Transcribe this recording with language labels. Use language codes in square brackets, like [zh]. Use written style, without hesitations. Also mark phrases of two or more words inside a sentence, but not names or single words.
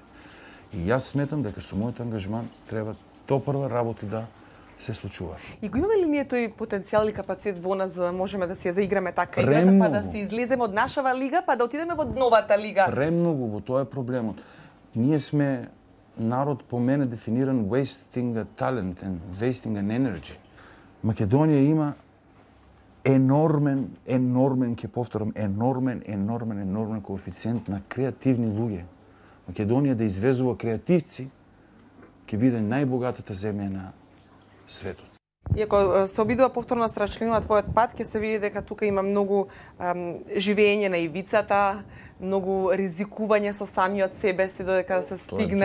[mk] И јас сметам дека со мојот ангажман треба допрва работи да се случуваат. И го имаме ли ние тој потенцијал и капацитет во нас за да можеме да си ја заиграме така играта, па да се излеземе од нашава лига, па да отидеме во новата лига? Премногу, во тоа е проблемот. Ние сме народ по мене дефиниран [en] wasting a talent and wasting an energy. [mk] Македонија има енормен, ќе повторам, енормен коефициент на креативни луѓе. Македонија да извезува креативци ќе биде најбогатата земја на светот. Иако се обидува повторно да се расчлинува твојот пат, ќе се види дека тука има многу живење на ивицата, многу ризикување со самиот себе си додека се стигне.